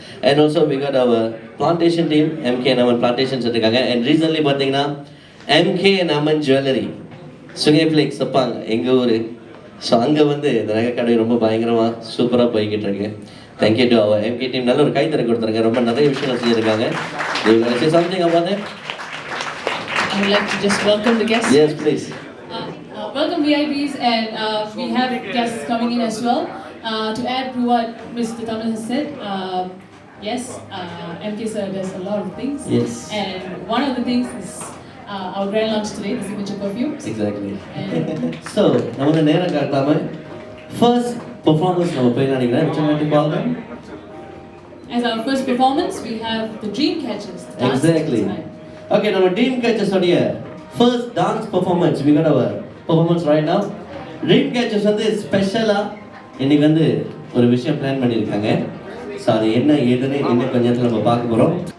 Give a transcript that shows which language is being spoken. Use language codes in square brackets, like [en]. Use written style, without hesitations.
[en] and also we got our plantation team MK Naman plantations [ta] இருக்காங்க. [en] and recently [ta] பார்த்தீங்கன்னா MK Naman jewellery Sungai plague சப்பாங்க எங்கள் ஊர். So அங்கே வந்து இந்த நகை கடை ரொம்ப பயங்கரமாக சூப்பராக போய்கிட்டு இருக்கு. [en] Thank you to our MK team. [ta] நல்ல ஒரு கைத்தறி கொடுத்துருங்க, ரொம்ப நிறைய விஷயங்கள் செஞ்சுருக்காங்க. [en] Do you want to say something about it? I would like to just welcome the guests. Yes, please. Welcome VIPs, and we have guests coming in as well. To add to what Mr. Thomas has said, yes, MK sir does a lot of things. Yes. And one of the things is our grand launch today, the signature perfumes. Exactly. [ta] So, நம்ம நேரம் காட்டாம [en] first performance [ta] நம்ம போய் நினைக்கிறேன். [en] Which one to call them? As our first performance, we have the Dream Catchers. Exactly. Okay, now Dream Catchers [ta] உடைய [en] first dance performance. We got our performance right now. [ta] Dream Catchers வந்து ஸ்பெஷலா இன்னைக்கு வந்து ஒரு விஷயம் பிளான் பண்ணியிருக்காங்க. So அது என்ன ஏதுன்னு இன்னும் கொஞ்ச நேரத்தில் நம்ம பார்க்க போகிறோம்.